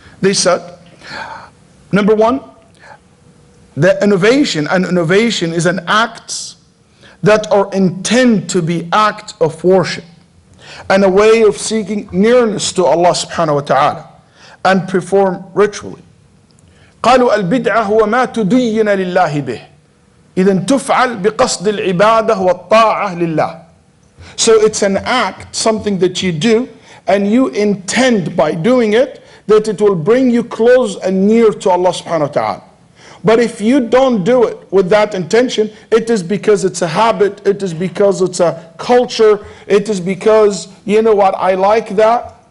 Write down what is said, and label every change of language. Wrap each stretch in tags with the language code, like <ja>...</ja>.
<en>They said, number 1, the innovation is an acts that are intended to be act of worship and a way of seeking nearness to Allah subhanahu wa ta'ala and perform ritually.</en> <ar>قالوا البدعة هو ما تدين لله به إذا تفعل بقصد العبادة والطاعة لله.</ar> <en>So it's an act, something that you do, and you intend by doing it that it will bring you close and near to Allah subhanahu wa ta'ala. But if you don't do it with that intention, it is because it's a habit, it is because it's a culture, it is because, you know what, I like that.</en>